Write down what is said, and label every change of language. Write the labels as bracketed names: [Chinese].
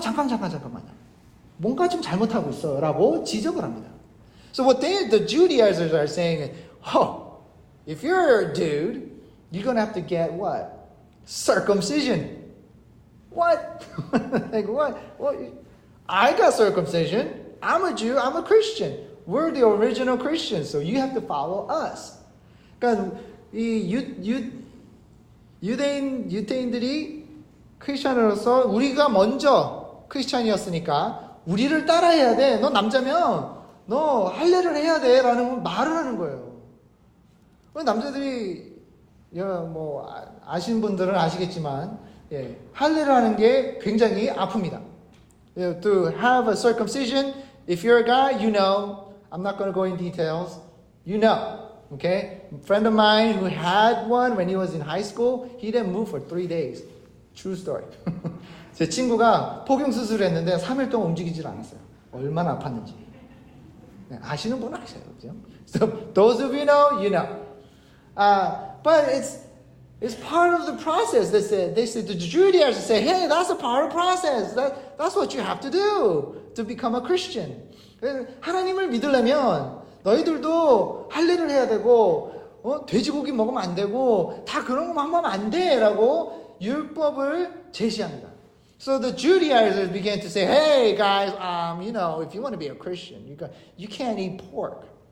[Korean] 잠깐만요. 뭔가 좀 잘못하고 있어. 라고 지적을 합니다. [English] So what the Judaizers are saying is, oh, if you're a dude, you're going to have to get what? Circumcision. What? Like what? Well, I got circumcision. I'm a Jew. I'm a Christian. We're the original Christians, so you have to follow us. [Korean] 그러니까 이 유대인들이 크리스천으로서 우리가 먼저 크리스천이었으니까 우리를 따라해야 돼. 너 남자면 너 할례를 해야 돼라는 말을 하는 거예요. 남자들이 뭐 아시는 분들은 아시겠지만 할례를 하는 게 굉장히 아픕니다. [English] To have a circumcision, if you're a guy, you know. I'm not going to go in details. You know, okay? A friend of mine who had one when he was in high school, he didn't move for 3 days. True story. [Korean] 제 친구가 포경 수술을 했는데 3일 동안 움직이질 않았어요. 얼마나 아팠는지. 아시는 분은 아셔요, 그죠? [English] So those of you know, you know. But it's part of the process. They say the Judaizers say, hey, that's a part of the process. That's what you have to do to become a Christian. [Korean] 하나님을 믿으려면 너희들도 할례를 해야 되고 돼지고기 먹으면 안 되고 다 그런 것만 하면 안 돼라고 율법을 제시합니다. [English] So the Judaizers began to say, hey guys, if you want to be a Christian, you can't eat pork.